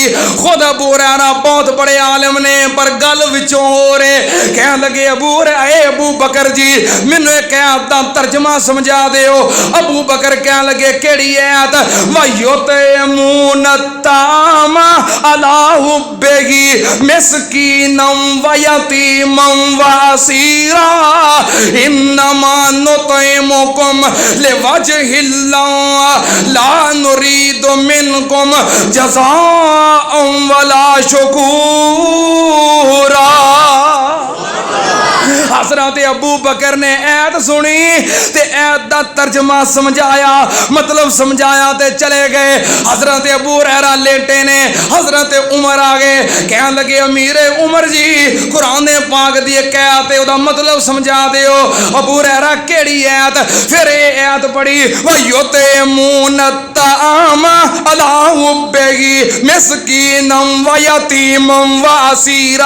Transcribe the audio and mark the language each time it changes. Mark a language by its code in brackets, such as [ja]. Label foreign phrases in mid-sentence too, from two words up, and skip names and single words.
[pa] ਖ਼ੁਦ ਅਬੂ ਹੁਰੈਰਾ ਬਹੁਤ ਬੜੇ ਆਲਿਮ ਨੇ, ਪਰ ਗੱਲ ਵਿਚੋਂ ਹੋ ਰਹੇ। ਕਹਿਣ ਲੱਗੇ ਅਬੂ ਬਕਰ ਜੀ ਮੈਨੂੰ ਇਕ ਆਇਤ ਦਾ ਤਰਜਮਾ ਸਮਝਾ ਦਿਓ। ਅਬੂ ਬਕਰ ਕਹਿਣ ਲੱਗੇ ਕਿਹੜੀ ਆਇਤ? [ar] ويطعمون الطعام على حبه مسكينا ويتيما وأسيرا إنما نطعمكم لوجه الله لا نريد منكم جزاء ولا شكورا. [pa] ਹਜ਼ਰਤ ਅਬੂ ਬਕਰ ਨੇ ਆਇਤ ਸੁਣੀ ਤੇ ਆਇਤ ਦਾ ਤਰਜਮਾ ਸਮਝਾਇਆ, ਮਤਲਬ ਸਮਝਾਇਆ ਤੇ ਚਲੇ ਗਏ। ਹਜ਼ਰਤ ਅਬੂ ਹੁਰੈਰਾ ਲੇਟੇ ਨੇ, ਹਜ਼ਰਤ ਉਮਰ ਆ ਗਏ। ਕਹਿਣ ਲੱਗੇ ਅਮੀਰ ਉਮਰ ਜੀ, ਕੁਰਾਨ ਪਾਕ ਦੀ ਕਹਿੰਦੇ ਓਦਾ ਮਤਲਬ ਸਮਝਾ ਦਿਓ। ਅਬੂ ਹੁਰੈਰਾ ਕਿਹੜੀ ਆਇਤ? ਫਿਰ ਇਹ ਆਇਤ ਪੜ੍ਹੀ, [ar] ويطعمون الطعام على حبه مسكينا ويتيما وأسيرا.